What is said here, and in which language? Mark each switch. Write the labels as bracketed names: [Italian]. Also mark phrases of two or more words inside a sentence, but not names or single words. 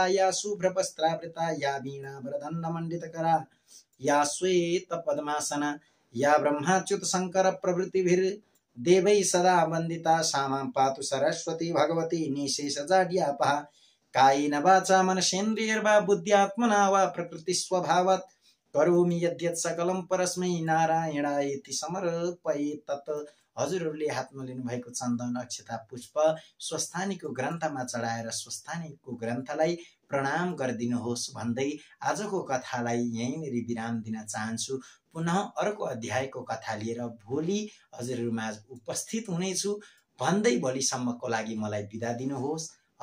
[Sanskrit] या शुभ्रवस्त्रावृता या वीणावरदण्ड मण्डितकरा या श्वेत पद्मासना या ब्रह्माच्युत शंकर प्रभृतिभिर्देवैः सदा वन्दिता सा मां पातु सरस्वती भगवती निशेषजाड्यापहा कायेन वाचा मनसेन्द्रियैर्वा बुद्ध्यात्मना वा प्रकृतिस्वभावात् करोमि यद्यत् सकलं परस्मै नारायणायेति समर्पयेत् तत्। [Nepali] हजुरहरूले हातमा लिनुभएको चन्दन अक्षता पुष्प स्वस्थानीको ग्रन्थमा चढाएर स्वस्थानीको ग्रन्थलाई प्रणाम गरिदिनुहोस् भन्दै आजको कथालाई यहीँनेर विराम दिन चाहन्छु। पुनः अर्को अध्यायको कथा लिएर भोलि हजुरहरूमा उपस्थित हुनेछु भन्दै भोलिसम्मको लागि मलाई बिदा दिनुहोस्।